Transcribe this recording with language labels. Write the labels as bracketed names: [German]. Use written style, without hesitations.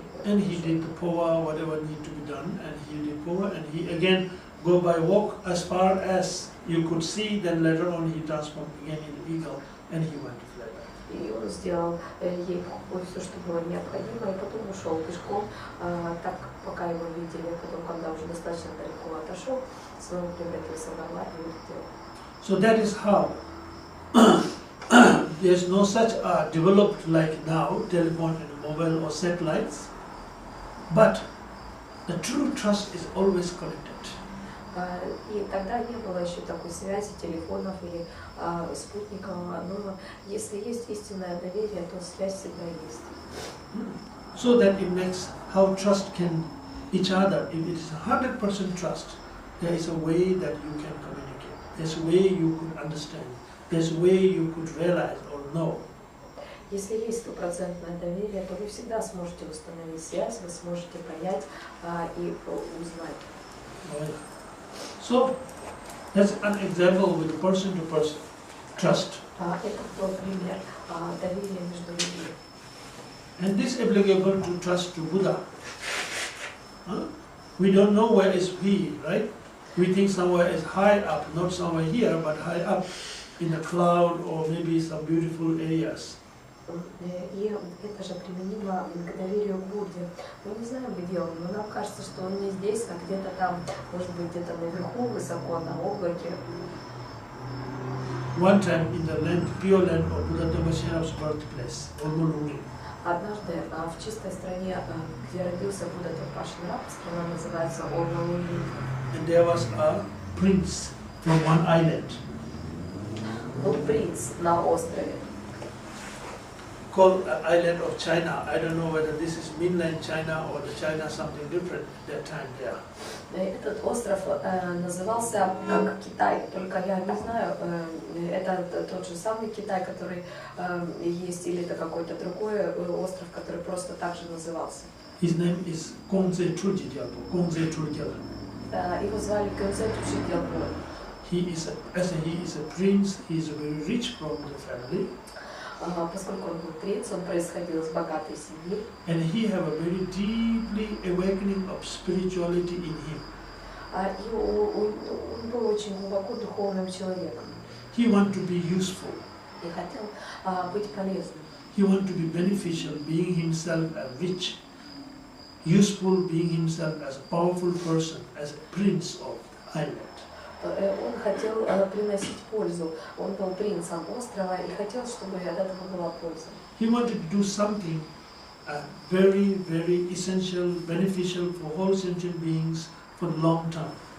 [English] And he did the power, whatever need to be done, and he did power, and he again go by walk as far as you could see. Then later on, he transformed again into eagle, and he went to fly back. [Russian] И он сделал ей все, что было необходимо, и потом ушел пешком, так пока его видели. Потом, когда уже достаточно далеко отошел, снова превратился в орла и улетел. [English] So that is how. There's no such developed like now, telephone and mobile or satellites, but the true trust is always connected. [Russian] И тогда не было еще такой связи телефонов или спутников, но если есть истинное доверие, то связь всегда есть. [English] So that it makes how trust can each other. If it is 100% trust, there is a way that you can communicate. There's a way you could understand. There's a way you could realize or know. [Russian] Если есть стопроцентное доверие, то вы всегда сможете установить связь, вы сможете понять и узнать. [English] So that's an example with person-to-person trust. [Russian] Это был пример доверия между людьми. [English] And this applicable to trust to Buddha. We don't know where is he, right? We think somewhere is high up, not somewhere here, but high up in a cloud or maybe some beautiful areas. [Russian] И это же применимо к доверию к Будде. Мы не знаем, где он, но нам кажется, что он не здесь, а где-то там, может быть, где-то наверху, высоко, на облаке. [English] One time in the land, pure land of Buddha Dhammasina's birthplace, Olmoluni. [Russian] Однажды в чистой стране, где родился Будда Дhammasina, страна называется Olmoluni. [English] And there was a prince from one island. [Russian] Был принц на острове. [English] Called island of China. I don't know whether this is mainland China or the China something different that time there. [Russian] Этот остров назывался как Китай, только я не знаю, это тот же самый Китай, который есть, или это какой-то другой остров, который просто так же назывался. [English] His name is Kongze Chuljidyalpo. Kongze Chuljidyalpo. [Russian] Его звали Кёнзе Чульджидялпо. [English] He is a prince. He is very rich from the family. [Russian] Поскольку он был принц, он происходил из богатой семьи. [English] And he have a very deeply awakening of spirituality in him. [Russian] И он был очень глубоко духовным человеком. [English] He want to be useful. [Russian] И хотел быть полезным. [English] He want to be beneficial, being himself rich, useful, being himself as a powerful person, as a prince of the island. [Russian] Он хотел приносить пользу. Он был принцем острова и хотел, чтобы от этого была польза. [English] He wanted to do something very, very essential, beneficial for all sentient beings for the long term.